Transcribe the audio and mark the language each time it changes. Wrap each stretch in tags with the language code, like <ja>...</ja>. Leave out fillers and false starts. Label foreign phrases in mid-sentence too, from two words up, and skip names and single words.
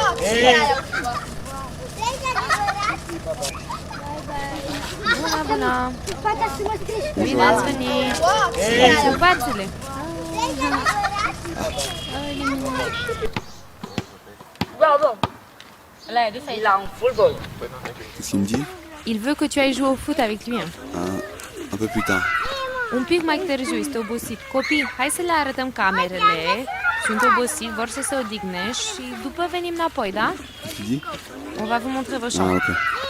<ro>Bună! Bine ați venit! Pupați-le!</ro> <fr>Qu'est-ce qu'il me dit? Il veut que tu ailles jouer au foot avec lui. Un peu plus tard.</fr> <ro>Un pic mai târziu, este obosit. Copii, hai să le arătăm camerele. Sunt obosiți, vor să se odihne și după venim înapoi, da?</ro> <fr>Qu'est-ce qu'il dit? On va vous montrer vos Ah, chambres. ok.</fr>